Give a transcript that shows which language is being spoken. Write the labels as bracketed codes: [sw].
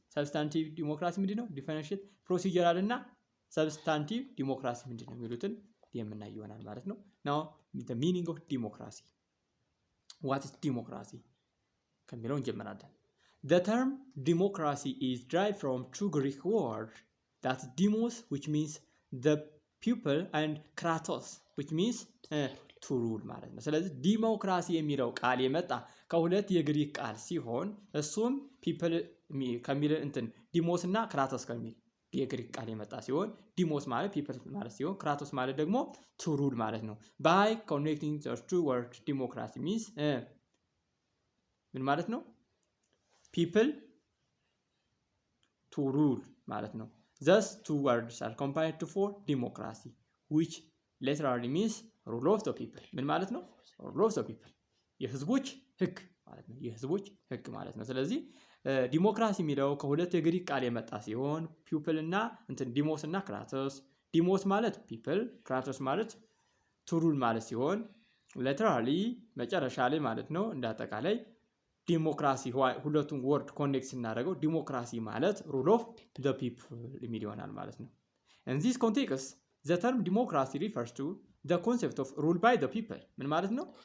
[en] Substantive democracy ምንድነው? differentiate procedural እና substantive democracy [am] ምንድነው የሚሉትን የምናይ ይሆናል ማለት ነው። [en] now the meaning of democracy. what is democracy [am] ከሚለው እንጀምራለን። [en] the term democracy is derived from two Greek words, that's demos, which means the people, and kratos, which means to rule [am] ማለት ነው። ስለዚህ ዲሞክራሲ የሚለው ቃል የመጣ ከሁለት የግሪክ ቃል ሲሆን እሱም people ከሚል ዲሞስ እና ክራቶስ ከሚል የግሪክ ቃል የመጣ ሲሆን ዲሞስ ማለት people ማለት ሲሆን ክራቶስ ማለት ደግሞ to rule ማለት ነው። [en] by connecting the two words democracy means [am] ምን ማለት ነው? [en] people to rule [am] ማለት ነው። [en] Thus, two words are combined to form democracy, which literally means rule of the people. [am] ምን ማለት ነው? [en] rule of the people. [am] የህዝቦች ህግ ማለት ነው። የህዝቦች ህግ ማለት ነው። ስለዚህ ዲሞክራሲ የሚለው ከሁለት የግሪክ ቃል የመጣ ሲሆን people እና ዲሞስ እና ክራቶስ። ዲሞስ ማለት people፣ ክራቶስ ማለት to rule ማለት ሲሆን literally መጨረሻ ላይ ማለት ነው እንደ አጠቃላይ ዲሞክራሲ ሁለቱን ወርድ ኮኔክት ስናደርገው ዲሞክራሲ ማለት ሩል ኦፍ ዘ ፒፕል የሚል ይሆናል ማለት ነው። [en] in this context the term democracy refers to the concept of rule by the people. [am] ምን ማለት ነው?